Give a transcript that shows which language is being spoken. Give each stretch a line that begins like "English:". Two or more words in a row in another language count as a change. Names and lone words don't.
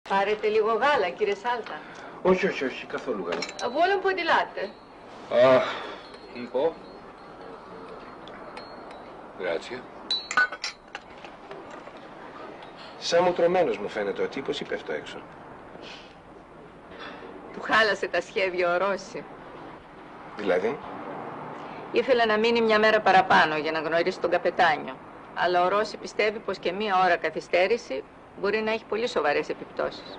Greek: Πάρετε λίγο γάλα, κύριε Σάλτα. Όχι, καθόλου γάλα.
Italian: Vuole un po' di latte? Un po'. Grazie.
Greek: Σαν μουτρωμένος μου φαίνεται ο τύπος ή πέφτω έξω. Του χάλασε τα σχέδια ο Ρώση. Δηλαδή? Ήθελε να μείνει μια μέρα παραπάνω για να γνωρίσει τον καπετάνιο. Αλλά ο Ρώση πιστεύει πως και μία ώρα καθυστέρηση μπορεί να έχει πολύ σοβαρές επιπτώσεις.